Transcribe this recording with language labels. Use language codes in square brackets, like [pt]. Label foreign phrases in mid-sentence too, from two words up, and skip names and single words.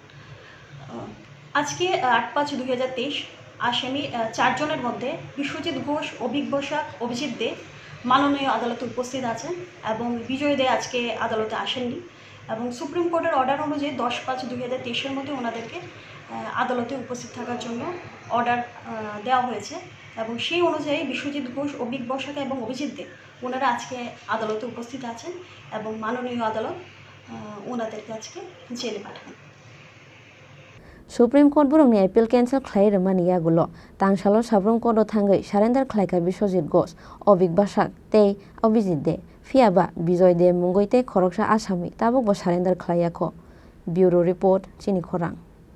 [bn] আজকে 8/5/2023 আসামি 4 জনের মধ্যে বিশ্বজিৎ ঘোষ অভিক বসাক অভিজিৎ দে মাননীয় আদালতে উপস্থিত আছেন এবং বিজয় দে আজকে আদালতে আসেননি এবং সুপ্রিম কোর্টের অর্ডার অনুযায়ী 10/5/2023 মধ্যে ওনাদেরকে আদালতে উপস্থিত থাকার জন্য অর্ডার দেওয়া হয়েছে এবং সেই অনুযায়ী বিশ্বজিৎ ঘোষ অভিক বসাক এবং অভিজিৎ দে ওনারা আজকে আদালতে উপস্থিত আছেন এবং মাননীয় আদালত ওনাদেরকে আজকে জেলে পাঠাবেন [trp] Supreme Court borong ni appeal cancel khlai remani yagulo tangsalo Sabrum Court o thangai surrender khlaika Biswajit Ghosh Obik Basak tei Obijit de phiaba Bijoy de mungoi tei khoroksa asami tabok bo surrender khlaiyako [en] Bureau Report [trp] Chini Khorang